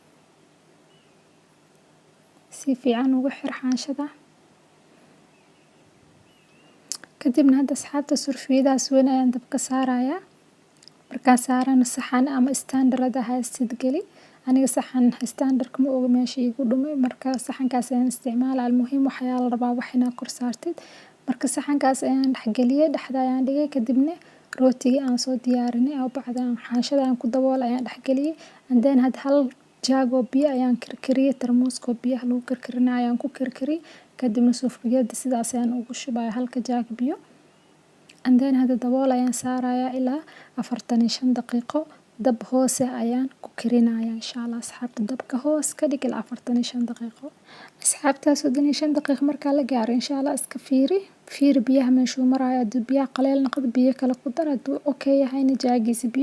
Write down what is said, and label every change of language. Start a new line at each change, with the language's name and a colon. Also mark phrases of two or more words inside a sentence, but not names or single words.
Somali: si fiican ugu xir xaanshada kadibna hadda asxaabta surfiyadaas weyn ayaan dabka saarayaa marka saarana saxan ama standard ah haysid gali aniga saxan standard ma oga meesha igu dhumay marka saxankaas ayaan isticmaalaa muhiim waxaa la rabaa wax inaad kor saartid marka saxankaas ayaan dhaxgaliyay dhaxda ayaan dhigay kadibna rootiga aan soo diyaarinay oo bacdan xaanshada aan ku daboolay ayaan dhaxgaliyay
English: and then
Somali: had hal jaago biyo ayaan karkariyay tarmuuska biyaha lagu karkarinayo ayaan ku karkariyay kadibna sufriyada sidaas ayaan ugu shubay halka jaag biyo
English: and then
Somali: hadda dabool ayaan saarayaa ilaa 45 daqiiqo dab hoose ayaan ku karinayaa
Arabic: إن شاء الله
Somali: asxaabta dabka hoos ka dhig ilaa 45 daqiiqo asxaabta 35 daqiiqo marka la gaaro
Arabic: إن شاء الله
Somali: iska fiiri biyaha meeshuu marayo hadii biyaha qaleel noqdo biyo kale ku dar haduu okay yahayna jaagiisa biyo